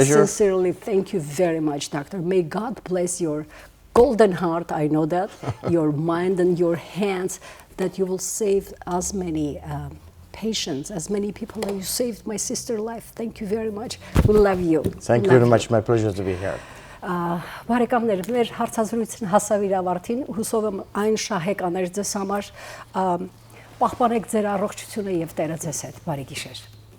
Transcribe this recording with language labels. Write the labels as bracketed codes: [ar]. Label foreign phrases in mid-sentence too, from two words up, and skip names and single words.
[en] And I sincerely thank you very much, Doctor. May God bless your golden heart, I know that, your mind and your hands, that you will save as many patients, as many people as you saved my sister's life. Thank you very much. We love you. Thank you very much. My pleasure to be here. [hy] Բարեկամներ, մեր հարցազրույցն հասավ իր ավարտին, հուսով եմ այն շահեկաներ ձեզ համար, պահպանեք ձեր առողջությունը եւ Տերը ձեզ հետ։ Բարի գիշեր։